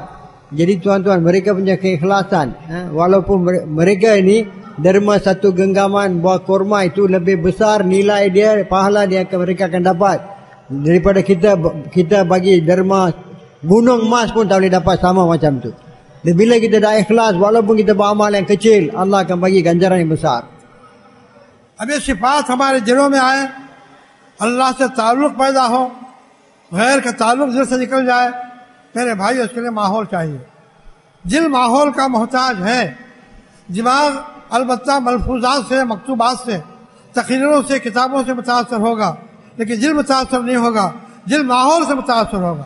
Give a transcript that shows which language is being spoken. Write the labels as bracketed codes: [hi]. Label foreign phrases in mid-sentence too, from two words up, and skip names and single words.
[ms] Jadi tuan-tuan, mereka punya keikhlasan. Walaupun mereka ini derma satu genggaman buah kurma itu lebih besar nilai dia, pahala dia mereka akan dapat daripada kita bagi derma gunung emas pun tak boleh dapat sama macam tu. Dan bila kita dah ikhlas, walaupun kita beramal yang kecil, Allah akan bagi ganjaran yang besar. [ur] اب یہ صفات ہمارے دلوں میں آئے، اللہ سے تعلق پیدا ہو، غیر کا تعلق دل سے نکل جائے. میرے بھائی، اس کے لیے ماحول چاہیے. دل ماحول کا محتاج ہے. دماغ البتہ ملفوظات سے، مکتوبات سے، تقریروں سے، کتابوں سے متاثر ہوگا، لیکن دل متاثر نہیں ہوگا، دل ماحول سے متاثر ہوگا.